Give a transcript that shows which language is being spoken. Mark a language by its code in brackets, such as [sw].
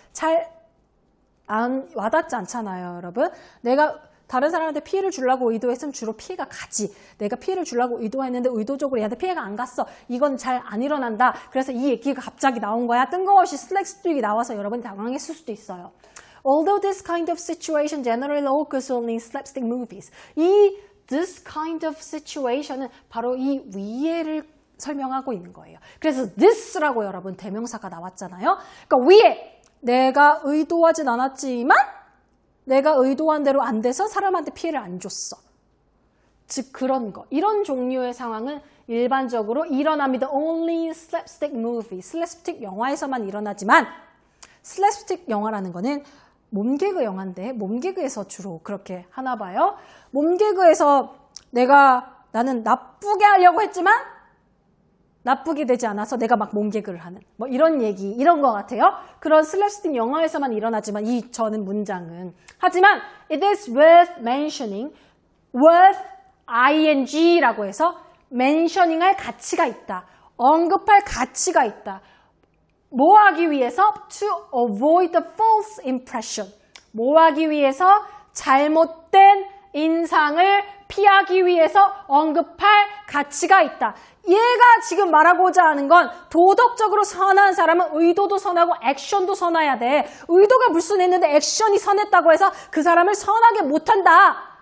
[ko] 잘 안 와닿지 않잖아요, 여러분. 내가 다른 사람한테 피해를 주려고 의도했으면 주로 피해가 가지. 내가 피해를 주려고 의도했는데 의도적으로 얘한테 피해가 안 갔어. 이건 잘 안 일어난다. 그래서 이 얘기가 갑자기 나온 거야. 뜬금없이 슬랙스틱이 나와서 여러분이 당황했을 수도 있어요. [en] Although this kind of situation generally occurs only in slapstick movies. this kind of situation [ko] 은 바로 이 위에를 설명하고 있는 거예요. 그래서 this라고 여러분 대명사가 나왔잖아요. 그러니까 위에 내가 의도하진 않았지만 내가 의도한 대로 안 돼서 사람한테 피해를 안 줬어. 즉 그런 거. 이런 종류의 상황은 일반적으로 일어납니다. [en] Only in slapstick movie. [ko] 슬랩스틱 영화에서만 일어나지만 슬랩스틱 영화라는 거는 몸개그 영화인데 몸개그에서 주로 그렇게 하나 봐요. 몸개그에서 나는 나쁘게 하려고 했지만 나쁘게 되지 않아서 내가 막 몸개그를 하는 뭐 이런 얘기 이런 것 같아요. 그런 슬랩스틱 영화에서만 일어나지만 저는 문장은 하지만 [en] it is worth mentioning worth ing [ko] 라고 해서 mentioning할 가치가 있다. 언급할 가치가 있다. 뭐 하기 위해서? [en] to avoid the false impression. [ko] 뭐 하기 위해서? 잘못된 인상을 피하기 위해서 언급할 가치가 있다. 얘가 지금 말하고자 하는 건 도덕적으로 선한 사람은 의도도 선하고 액션도 선해야 돼. 의도가 불순했는데 액션이 선했다고 해서 그 사람을 선하게 못한다.